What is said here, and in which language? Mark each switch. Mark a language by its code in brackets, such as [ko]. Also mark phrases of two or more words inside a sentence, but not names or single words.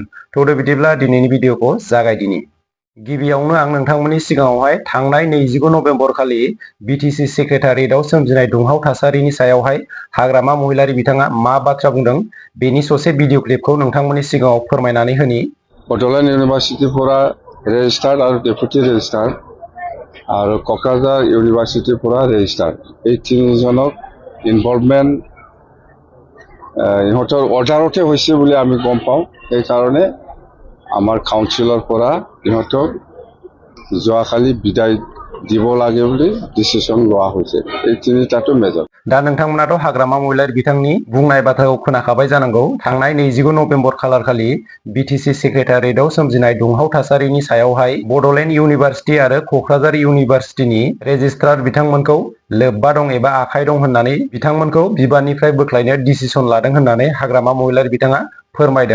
[brx] थौदो बिदिब्ला दिनैनि भिडिअखौ जागायदिनि। गिबियावनो आं नोंथांमोननि सिगाङावहाय थांनाय 29 नभेम्बर खालि बिटिसि सेक्रेटारियेटआव सोमजिनाय दुंहाव थासारिनि सायावहाय हाग्रामा महिलारि बिथाङा मा बाथ्रा बुंदों बेनि ससे [en] video clipखौ [brx] नोंथांमोननि सिगाङाव फोरमायनानै होनि। बोडोलेण्ड इउनिभार्सिटिफोरा रेजिस्टार्ड आरो [en] deputy registrar [brx] आरो क'क्राझार इउनिभार्सिटिफोरा रेजिस्टार्ड। [as] এই তিনিজনক ইনভলভমেণ্ট ইহঁতৰ অৰ্ডাৰতে হৈছে বুলি আমি গম পাওঁ। সেইকাৰণে আমাৰ কাউন্সিলৰ পৰা ইহঁতক যোৱাকালি বিদায় দিব লাগে বুলি ডিচিশ্যন লোৱা হৈছে। এই তিনিটাটো মেজৰ। [brx] दा नोंथांमोनाथ' हाग्रामा महिलारि बिथांनि बुंनाय बाथ्राखौ खोनाखाबाय जानांगौ। थांनाय 29 नभेम्बर खालार खालि बिटिसि सेक्रेटारियेटआव सोमजिनाय दुंहाव थासारिनि सायावहाय बड'लेण्ड इउनिभार्सिटि आरो क'क्राझार इउनिभार्सिटिनि रेजिस्ट्रार बिथांमोनखौ लोब्बा दं एबा आखाइ दं होननानै बिथांमोनखौ बिबाननिफ्राय बोख्लायनो डिसिसन लादों होननानै हाग्रामा महिलारि बिथाङा फोरमायदों।